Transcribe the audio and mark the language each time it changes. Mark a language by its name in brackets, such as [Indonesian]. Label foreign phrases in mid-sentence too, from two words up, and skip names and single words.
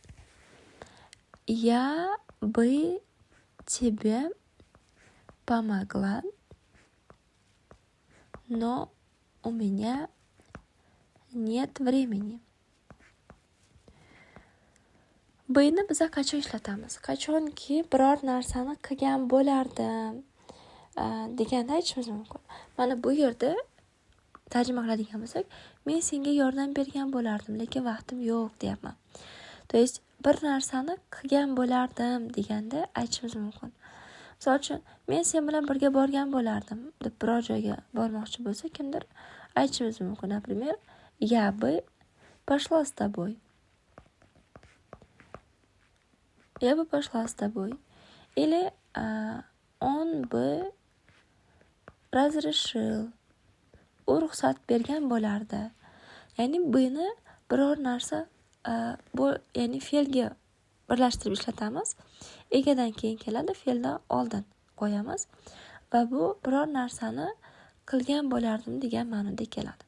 [Russian] Я бы тебе помогла, но у меня нет времени. [Uzbek] Buni biz qachon ishlatamiz? Qachonki biror narsani qilgan bo'lardim deganda aytishimiz mumkin. Mana bu yerda tarjima qiladigan bo'lsak, men senga yordam bergan bo'lardim, lekin vaqtim yo'q deyapman. [Russian] То есть [Uzbek] bir narsani qilgan bo'lardim deganda aytishimiz mumkin. Misol uchun, men sen bilan birga borgan bo'lardim deb biror joyga bormoqchi bo'lsa kimdir aytishimiz mumkin. [Russian] Например, я бы пошла с тобой. Я бы пошла с тобой. Или он бы разрешил. [Uzbek] U ruxsat bergan bo'lardi. Ya'ni buni biror narsa ya'ni fe'lga birlashtirib ishlatamiz. Egadan keyin keladi, fe'ldan oldin qo'yamiz va bu biror narsani qilgan bo'lardim degan ma'noda keladi.